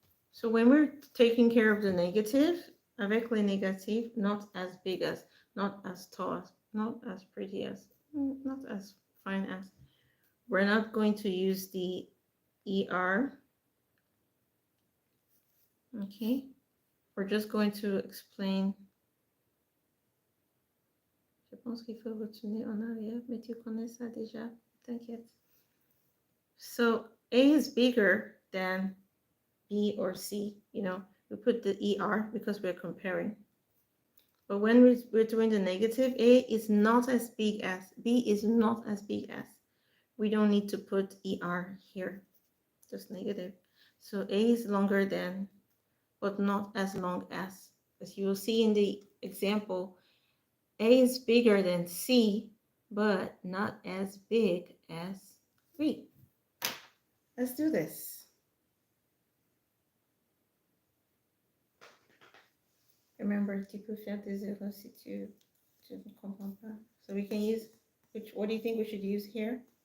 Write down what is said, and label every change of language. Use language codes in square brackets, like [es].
[en] So when we're taking care of the negative, [fr] avec les négatifs, [en] not as big as, not as tall, not as pretty as, not as fine as. We're not going to use the ER. Okay. We're just going to explain. [fr] Je pense qu'il faut retourner en arrière, mais tu connais ça déjà. T'inquiète. [en] So A is bigger than B or C. You know, we put the ER because we're comparing. But when we're doing the negative, A is not as big as, B is not as big as. We don't need to put ER here, just negative. So A is longer than, but not as long as. As you will see in the example, A is bigger than C, but not as big as B. Let's do this. Remember, [fr] tu peux faire des erreurs si tu ne comprends pas. [en] So we can use, what do you think we should use here?